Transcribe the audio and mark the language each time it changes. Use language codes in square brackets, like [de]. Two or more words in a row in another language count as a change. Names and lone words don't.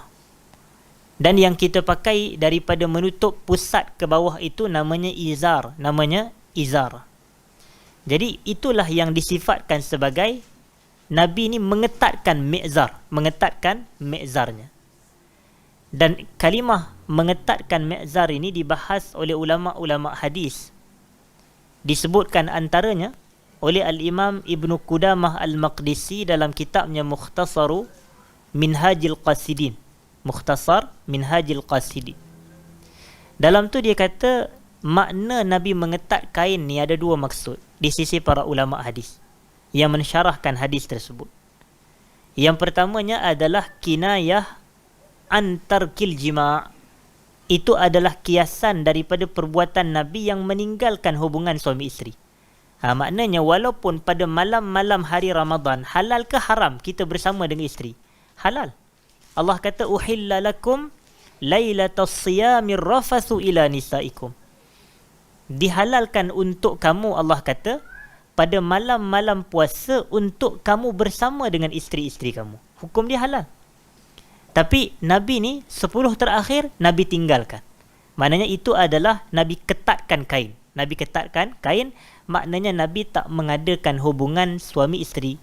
[ms] Dan yang kita pakai daripada menutup pusat ke bawah itu namanya izar, Jadi itulah yang disifatkan sebagai Nabi ni mengetatkan mi'zarnya. Dan kalimah mengetatkan mi'zar ini dibahas oleh ulama-ulama hadis. Disebutkan antaranya oleh Al-Imam Ibn Qudamah Al-Maqdisi dalam kitabnya Mukhtasar Minhajil Qasidin. Dalam tu dia kata makna Nabi mengetat kain ni ada 2 maksud di sisi para ulama hadis yang mensyarahkan hadis tersebut. Yang pertamanya adalah [ar] كناية عن ترك الجماع'. [ms] itu adalah kiasan daripada perbuatan Nabi yang meninggalkan hubungan suami isteri. Maknanya walaupun pada malam-malam hari Ramadan, halal ke haram kita bersama dengan isteri? Halal. Allah kata [ar] أحل لكم ليلة الصيام الرفث إلى نسائكم. [ms] Dihalalkan untuk kamu, Allah kata, pada malam-malam puasa untuk kamu bersama dengan isteri-isteri kamu. Hukum dia halal. Tapi Nabi ni 10 terakhir Nabi tinggalkan. Maknanya itu adalah Nabi ketatkan kain. Nabi ketatkan kain, maknanya Nabi tak mengadakan hubungan suami isteri.